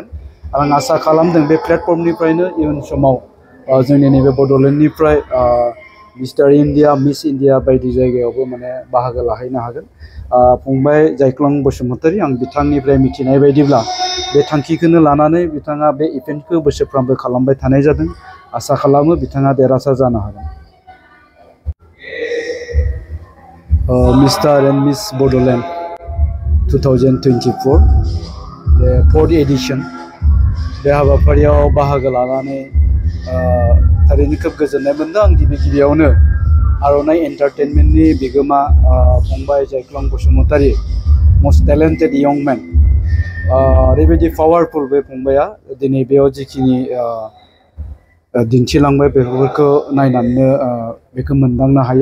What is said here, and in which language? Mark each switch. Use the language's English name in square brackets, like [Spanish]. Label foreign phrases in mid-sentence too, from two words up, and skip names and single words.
[Bodo] आं आसा खालामदों बे प्लेटफर्मनिफ्रायनो इयुन समाव जोंनि नैबे बड'लेण्डनिफ्राय मिस्टार इन्डिया मिस इन्डिया बायदि जायगायावबो माने बाहागो लाहैनो हागोन। फंबाय जायख्लं बसुमतारी आं बिथांनिफ्राय मिथिनाय बायदिब्ला बे थांखिखौनो लानानै बिथाङा बे इभेन्टखौ बोसोरफ्रोमबो खालामबाय थानाय जादों। आसा खालामो बिथाङा देरहासार जानो हागोन। Mr. [English] and Miss Bodoland 2024 the 4th edition [Bodo] बे हाबाफारियाव बाहागो लानानै थारैनो खोब गोजोननाय मोनदों। आं गिबियावनो आर'नाइ एन्टारटेनमेन्टनि बिगोमा फंबाय जायख्लं बसुमतारी [English] most talented young man [Bodo] ओरैबायदि पावारफुल बे फंबाया दिनै बेयाव जिखिनि दिन्थिलांबाय बेफोरखौ नायनानै बेखौ मोनदांनो हायो।